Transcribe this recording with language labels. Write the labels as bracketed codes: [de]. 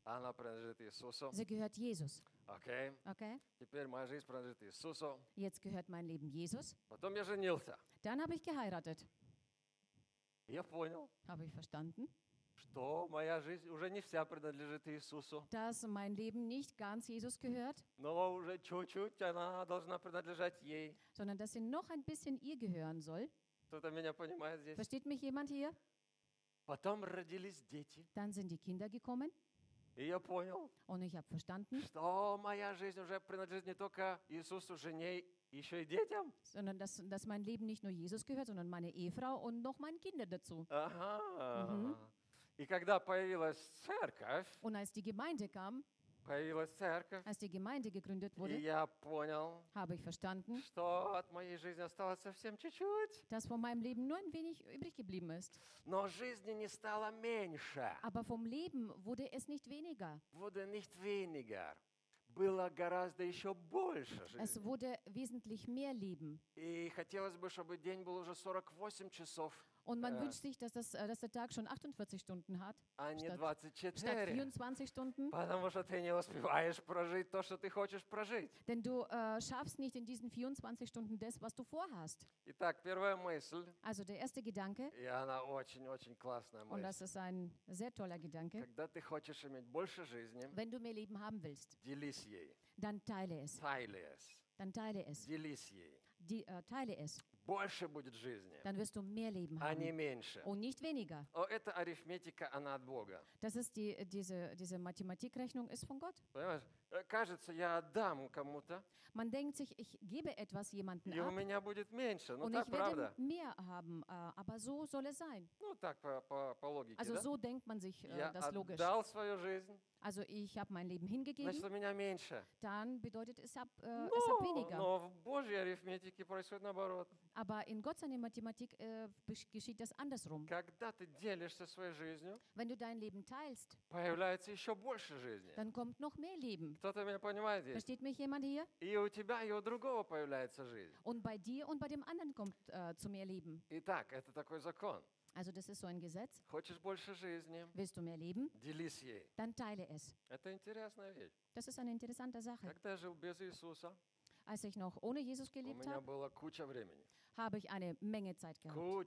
[ru] она принадлежит Иисусу, [de] sie gehört Jesus. Okay. Okay. [ru] Теперь моя жизнь принадлежит Иисусу. [de] Jetzt gehört mein Leben Jesus. [ru] Потом я женился. [de] Dann habe ich geheiratet. [ru] Я понял. [de] Habe ich verstanden? [ru] Что моя жизнь уже не вся принадлежит Иисусу? [de] Dass mein Leben nicht ganz Jesus gehört. [ru] Но уже чуть-чуть она должна принадлежать ей. [de] Sondern dass sie noch ein bisschen ihr gehören soll. [ru] Кто-то меня понимает здесь? [de] Versteht mich jemand hier? [ru] Потом родились дети. [de] Dann sind die Kinder gekommen. [ru] И я понял, [de] und ich habe verstanden, [ru] что моя жизнь уже принадлежит не только Иисусу, жене, еще и детям. [de] Sondern dass mein Leben nicht nur Jesus gehört, sondern meine Ehefrau und noch meine Kinder dazu. Ага. [ru] И когда появилась церковь, [de] und als die Gemeinde kam, [ru] появилась церковь, [de] als die Gemeinde gegründet wurde, [ru] и я понял, [de] habe ich verstanden, [ru] что от моей жизни осталось совсем чуть-чуть, [de] dass von meinem Leben nur ein wenig übrig geblieben ist. [ru] Но жизни не стало меньше. [de] Aber vom Leben wurde es nicht weniger. Wurde nicht weniger. [ru] Было гораздо еще больше жизни. [de] Es wurde wesentlich mehr Leben. [ru] И хотелось бы, чтобы день был уже 48 часов. [de] Und man wünscht sich, dass der Tag schon 48 Stunden hat, statt 24 Stunden. Denn du schaffst nicht in diesen 24 Stunden das, was du vorhast. [ru] Итак, первая мысль, [de] also der erste Gedanke, [ru] и она очень-очень классная мысль, [de] und das ist ein sehr toller Gedanke, [ru] когда ты хочешь иметь больше жизни, [de] wenn du mehr Leben haben willst, [ru] делись ей, [de] dann teile es. Teile es. Dann teile es. [ru] Делись ей. [de] Teile es. [ru] Больше будет жизни. [de] Dann wirst du mehr Leben haben. [ru] А не меньше. [de] Und nicht weniger. [ru] О, это арифметика, она от Бога. [de] Das ist diese Mathematikrechnung ist von Gott. [ru] Понимаешь? Кажется, я отдам кому-то. [de] Man denkt sich, ich gebe etwas jemandem [ru] ab. И у меня будет меньше. Ну, [de] und [ru] так, [de] ich [ru] правда. [de] Werde mehr haben, aber so soll es sein. [ru] Ну так по логике, [de] also, [ru] да? [de] Also so denkt man sich das logisch. [ru] Я отдал свою жизнь. [de] Also ich habe mein Leben hingegeben. [ru] Значит, у меня меньше. [de] Dann bedeutet es ab weniger. [ru] Но в Божьей арифметике происходит наоборот. [de] Aber in Gott seiner Mathematik geschieht das andersrum. [ru] Когда ты делишься своей жизнью, [de] wenn du dein Leben teilst, [ru] появляется еще больше жизни. [de] Dann kommt noch mehr Leben. [ru] Кто-то меня понимает здесь? [de] Versteht mich jemand hier? [ru] И у тебя и у другого появляется жизнь. [de] Und bei dir und bei dem anderen kommt zu mehr Leben. [ru] Итак, это такой закон. [de] Also das ist so ein Gesetz. [ru] Хочешь больше жизни? [de] Willst du mehr Leben? [ru] Делись ей. [de] Dann teile es. [ru] Это интересная вещь. [de] Das ist eine interessante Sache. [ru] Когда я жил без Иисуса, [de] als ich noch ohne Jesus gelebt habe, habe ich eine Menge Zeit gehabt.